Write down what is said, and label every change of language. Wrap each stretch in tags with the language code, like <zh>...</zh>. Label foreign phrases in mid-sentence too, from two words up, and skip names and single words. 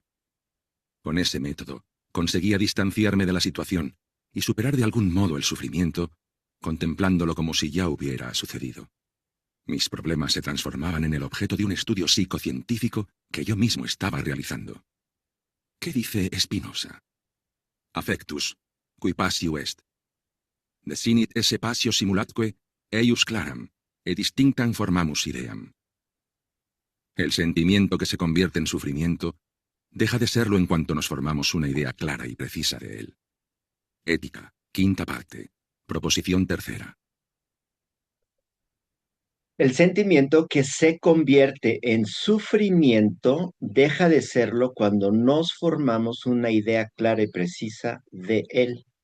<es>Con ese método, conseguía distanciarme de la situación y superar de algún modo el sufrimiento, contemplándolo como si ya hubiera sucedido. Mis problemas se transformaban en el objeto de un estudio psicocientífico que yo mismo estaba realizando. ¿Qué dice Spinoza?</es> <la>Affectus, qui passio est. Desinit esse passio simulatque eius claram, e distinctam formamus ideam.</la> <es>El sentimiento que se convierte en sufrimiento deja de serlo en cuanto nos formamos una idea clara y precisa de él. Ética, quinta parte, proposición tercera. El sentimiento que se convierte en sufrimiento deja de serlo cuando nos formamos una idea clara y precisa de él.</es>